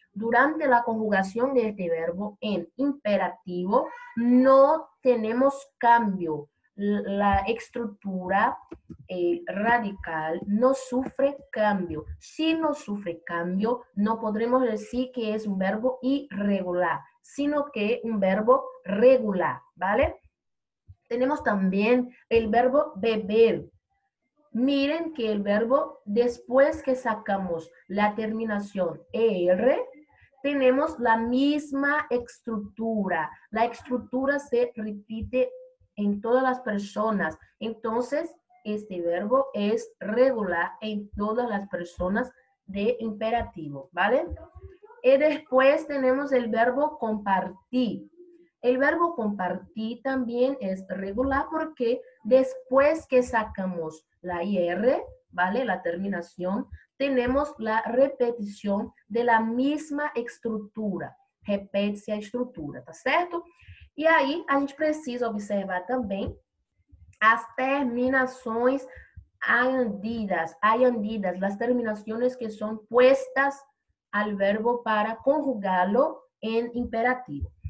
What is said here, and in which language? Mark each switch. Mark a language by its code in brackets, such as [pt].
[pt] Durante a conjugação deste verbo em imperativo, não temos cambio. A estrutura radical não sofre cambio. Se não sofre cambio, não podemos dizer que é um verbo irregular, sino que é um verbo regular, ¿vale? [es] Tenemos también el verbo beber. Miren que el verbo, después que sacamos la terminación ER, tenemos la misma estructura. La estructura se repite en todas las personas. Entonces, este verbo es regular en todas las personas de imperativo, ¿vale? Y después tenemos el verbo compartir. El verbo compartir también es regular porque después que sacamos la IR, ¿vale? La terminación, tenemos la repetición de la misma estrutura. [pt] Repete-se a estrutura, tá certo? E aí, a gente precisa observar também as terminações añadidas, las terminaciones que son puestas al verbo para conjugarlo en imperativo.